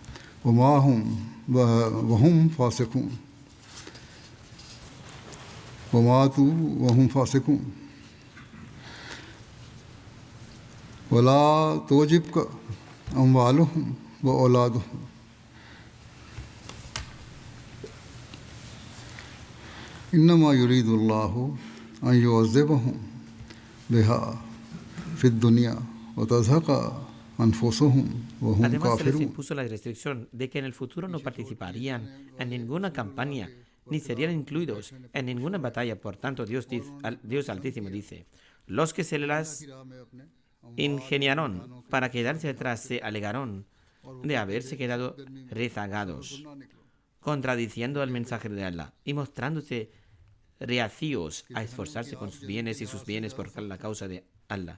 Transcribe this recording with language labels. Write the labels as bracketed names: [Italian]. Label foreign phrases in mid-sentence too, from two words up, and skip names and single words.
[Arabic] وهم فاسقون ولا تعجبك أموالهم وأولادهم إنما يريد الله أن يعذبهم بها في الدنيا وتزهق أنفسهم وهم [Spanish] además se les [Arabic] كافرون. [Spanish] impuso la restricción de que en el futuro no participarían en ninguna campaña ni serían incluidos en ninguna batalla. Por tanto, Dios Altísimo dice, los que se las ingeniaron para quedarse atrás se alegaron de haberse quedado rezagados, contradiciendo al mensajero de Allah y mostrándose reacios a esforzarse con sus bienes y sus bienes por la causa de Allah.